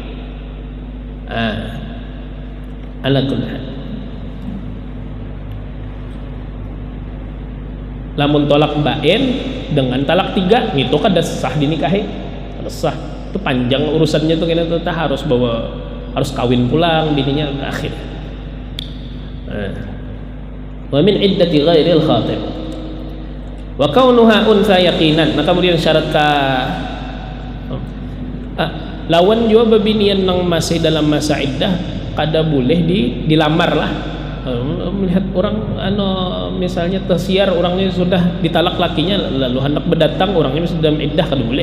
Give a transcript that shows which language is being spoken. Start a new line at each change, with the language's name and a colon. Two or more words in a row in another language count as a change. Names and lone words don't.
Arabic: على كل حال,
Banjar: lamun tolak bain dengan talak 3 itu kan dah sah dinikahi, kada sah. Itu panjang urusannya tuh, kita tuh harus kawin pulang bininya akhir.
Arabic: ومن عدة غير الخاطب وكونها أنثى يقينا.
Banjar: Nah kemudian syarat lawan juga bebinian nang masih dalam masa iddah kada boleh dilamar lah. Melihat orang misalnya tersiar orangnya sudah ditalak lakinya lalu hendak berdatang orangnya masih dalam iddah kada boleh.